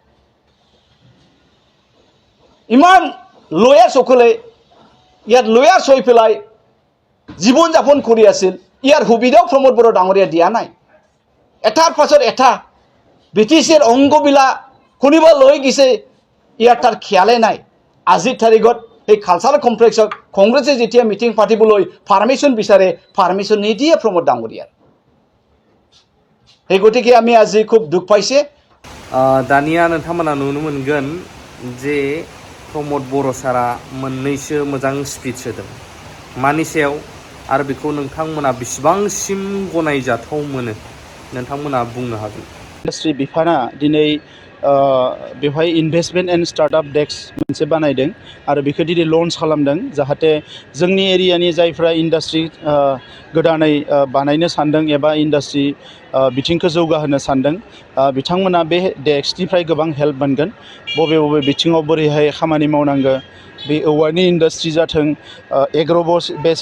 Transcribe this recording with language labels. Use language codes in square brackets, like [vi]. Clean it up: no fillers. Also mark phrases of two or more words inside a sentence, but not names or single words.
[as] ইমান লয়াৰ সকলে ইয়াত লয়াৰ হৈ পেলাই জীৱন যাপন কৰি আছিল ইয়াৰ সুবিধাও প্ৰমোদ বড়ো ডাঙৰীয়া দিয়া নাই এটাৰ পাছত এটা ব্ৰিটিছৰ অংগবিলা কোনিবা লৈ গৈছে ইয়াৰ তাৰ খিয়ালে নাই আজিৰ তাৰিখত এই কালচাৰেল কমপ্লেক্সত কংগ্ৰেছে যেতিয়া মিটিং পাতিবলৈ পাৰমিশন বিচাৰে পাৰমিশন নিদিয়ে প্ৰমোদ ডাঙৰীয়াৰ এই গতিকে আমি আজি খুব দুখ পাইছে [brx] दानिया नोंथांमोना नुनो मोनगोन जे प्रमोद बर' सारा मोननैसो मोजां स्पिच होदों मानि सायाव आरो बेखौ नोंथांमोना बेसेबांसिम गनायजाथाव मोनो नोंथांमोना बुंनो हागोन इन्डास्ट्रि बिफाना दिनै बेवहाय [en] investment and startup desk [brx] मोनसे बानायदों आरो बेखौ दिनै लन्च खालामदों जाहाथे जोंनि एरियानि जायफ्रा इन्डास्ट्रि गोदानै बानायनो सानदों एबा इन्डास्ट्रि बिथिंखौ जौगाहोनो सानदों बिथांमोना बे डेस्कनिफ्राय गोबां हेल्प मोनगोन बबे बबे बिथिङाव बोरैहाय खामानि मावनांगौ बे औवानि इन्डास्ट्रि जाथों [en] agro base